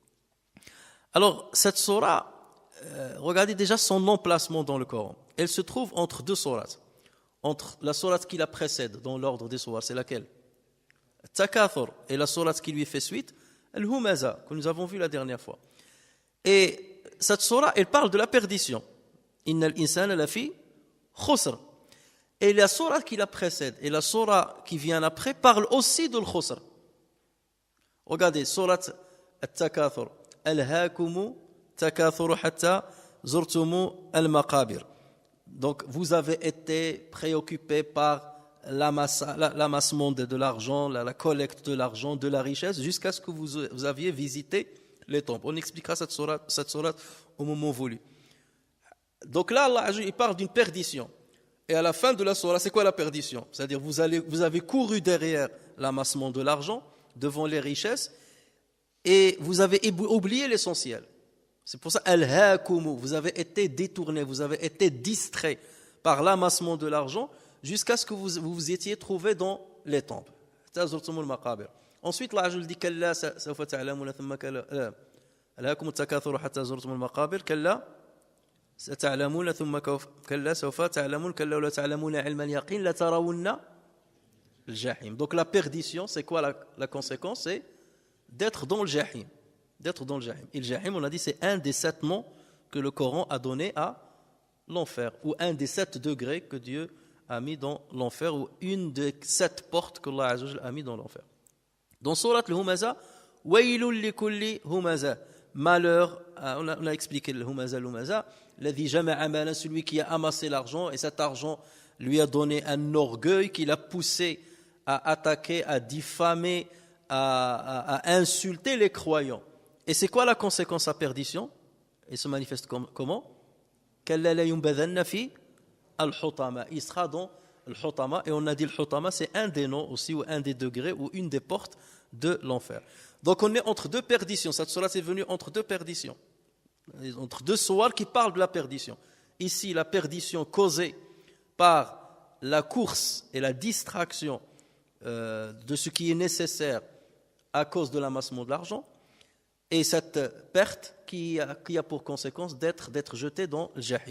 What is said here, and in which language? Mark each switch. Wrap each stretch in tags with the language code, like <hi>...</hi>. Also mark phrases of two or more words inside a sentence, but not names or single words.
<fr>Alors cette sourate, regardez déjà son emplacement dans le Coran. Elle se trouve entre deux sourates. Entre la sourate qui la précède dans l'ordre des sourates, c'est laquelle? Takathur, et la sourate qui lui fait suite, Al-Humaza, que nous avons vu la dernière fois. Et cette sourate, elle parle de la perdition.</fr> <ar>إن الإنسان لفي خسر.</ar> <fr>Et la sourate qui la précède et la sourate qui vient après parle aussi de l'khusr. Regardez, sourate At-Takathur.</fr> <ar>ألهاكم التكاثر حتى زرتم المقابر.</ar> <fr>Donc vous avez été préoccupé par l'amassement de l'argent, la collecte de l'argent, de la richesse, jusqu'à ce que vous aviez visité les tombes. On expliquera cette sourate au moment voulu. Donc là, Allah il parle d'une perdition. Et à la fin de la sourate, c'est quoi la perdition? C'est-à-dire vous avez couru derrière l'amassement de l'argent, devant les richesses, et vous avez oublié l'essentiel. C'est pour ça, al-hakumu, vous avez été détourné, vous avez été distrait par l'amassement de l'argent, jusqu'à ce que vous vous étiez trouvé dans les tombes. Ensuite, Allah dit</fr> <ar>كلا سوف تعلمون ثم كلا ألهاكم التكاثر حتى زرتم المقابر كلا ستعلمون ثم كلا سوف تعلمون كلا لو تعلمون علم اليقين لترون الجحيم.</ar> <fr>Donc la perdition, c'est quoi la conséquence? C'est d'être dans le jahim. D'être dans le jahim. Et le jahim, on a dit, c'est un des 7 noms que le Coran a donné à l'enfer, ou un des 7 degrés que Dieu a mis dans l'enfer, ou une des 7 portes que Allah</fr> <ar>عز وجل</ar> <fr>a mis dans l'enfer.</fr> <ar>Dans سورة الهمزة، ويل لكل همزة,</ar> <fr>malheur, on a expliqué l'Humaza,</fr> <ar>الذي جمع مالا,</ar> <fr>celui qui a amassé l'argent, et cet argent lui a donné un orgueil qui l'a poussé à attaquer, à diffamer, à insulter les croyants. Et c'est quoi la conséquence à perdition? Il se manifeste comment?</fr> <ar>كلا لينبذن في الحطمة.</ar> <fr>Il sera dans al-hutama, et on a dit al-hutama, c'est un des noms aussi, ou un des degrés, ou une des portes de l'enfer. Donc on est entre deux perditions. Cette sourate est venue entre deux perditions, entre deux sourates qui parlent de la perdition. Ici, la perdition causée par la course et la distraction de ce qui est nécessaire à cause de l'amassement de l'argent, et cette perte qui a pour conséquence d'être jeté dans le jahim.</fr>